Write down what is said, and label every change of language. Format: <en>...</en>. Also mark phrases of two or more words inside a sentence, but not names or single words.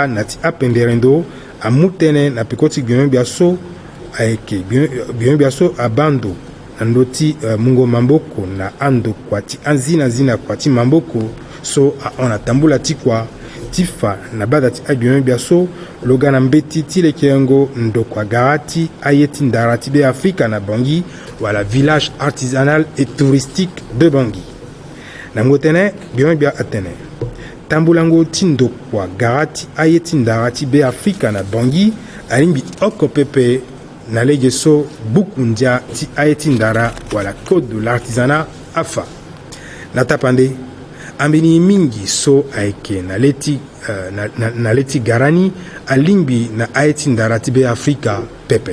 <sg>na ti apenderendo amu tënë na peko ti biongo gbia so ayeke biongo gbia so abando na ndö ti mungo mamboko na andokua ti anzi na kua ti mamboko so ahona tambula ti kua ti fa na bada ti agbiongo gbia so loga na mbeti ti lekengo ndokua gara ti aye ti ndara ti be Afrika na Bangui wala</sg> <fr>village artisanal et touristique de Bangui.</fr> <sg>Na mungo tënë biongo gbia atene tambulango ti ndokua gara ti aye ti ndara ti be Afrika na Bangui alimbi oko pepe na lege so buku ndia ti aye ti ndara wala</sg> <fr>code de l'artisanat</fr> <sg>afa. Na tapande ambeni mingi so ayeke na leti garani alimbi na aye ti ndara ti be Afrika pepe.</sg>